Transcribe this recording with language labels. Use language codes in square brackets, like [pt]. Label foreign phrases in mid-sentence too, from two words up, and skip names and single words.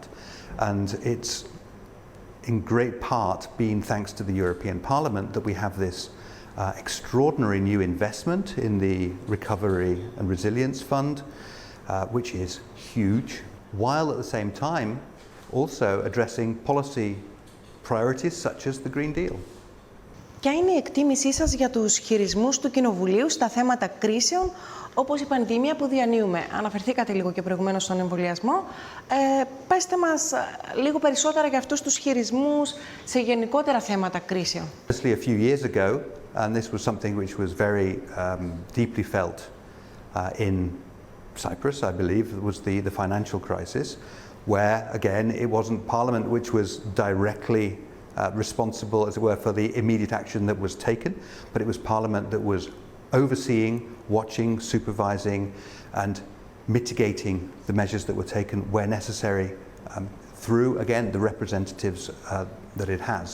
[en] And it's in great part been thanks to the European Parliament that we have this extraordinary new investment in the Recovery and Resilience Fund, which is huge, while at the same time also addressing policy priorities such as the Green Deal. [el] Ποια είναι η εκτίμησή σας για τους χειρισμούς του Κοινοβουλίου στα θέματα κρίσεων, όπως η πανδημία που διανύουμε? Αναφερθήκατε λίγο και προηγουμένως στον εμβολιασμό. Πέστε μας λίγο περισσότερα για αυτούς τους χειρισμούς σε γενικότερα θέματα κρίσεων. [en] A few years ago, and this was something which was very deeply felt in Cyprus, I believe, was the financial crisis, where, again, it wasn't Parliament which was directly responsible, as it were, for the immediate action that was taken, but it was Parliament that was overseeing, watching, supervising, and mitigating the measures that were taken where necessary through, again, the representatives that it has.